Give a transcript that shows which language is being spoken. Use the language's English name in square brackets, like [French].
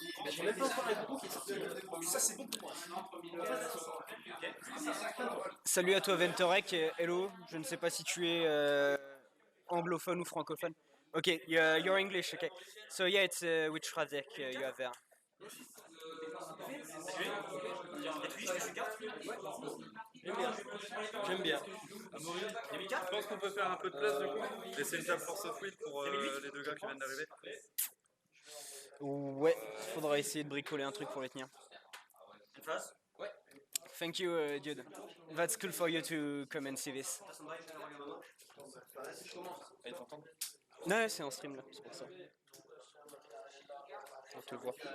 [French] J'ai même pas encore un coup qui est sorti. Ça, c'est bon pour moi. Salut à toi Ventorek, hello, je ne sais pas si tu es anglophone ou francophone. [English] Ok, you're English, okay. So yeah, it's which deck you have there? [French] J'aime bien. Je pense qu'on peut faire un peu de place du coup. Laisser une table Force of Will pour les deux gars qui viennent d'arriver. Ouais, faudra essayer de bricoler un truc pour les tenir. [English] Thank you, dude. That's cool for you to come and see this. [French] Non, c'est en stream là, c'est pour ça. On te voit.